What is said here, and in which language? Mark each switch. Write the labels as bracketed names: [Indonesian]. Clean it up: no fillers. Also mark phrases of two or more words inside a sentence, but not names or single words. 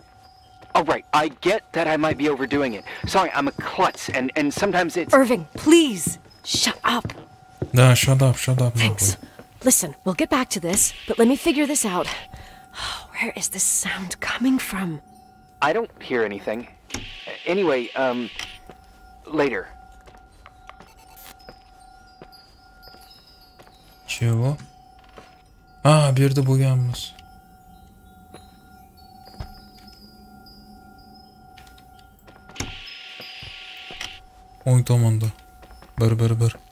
[English] All right, I get that I might be overdoing it. Sorry, I'm a klutz, and sometimes it's... Irving, please, shut up. Да, shut up. Thanks. Listen, we'll get back to this, but let me figure this out. Where is this sound coming from? I don't hear anything. Anyway, later. [Russian] Чего? А, [Uzbek] bu yerda bo'lganmiz. O'ng tomonda. Bir.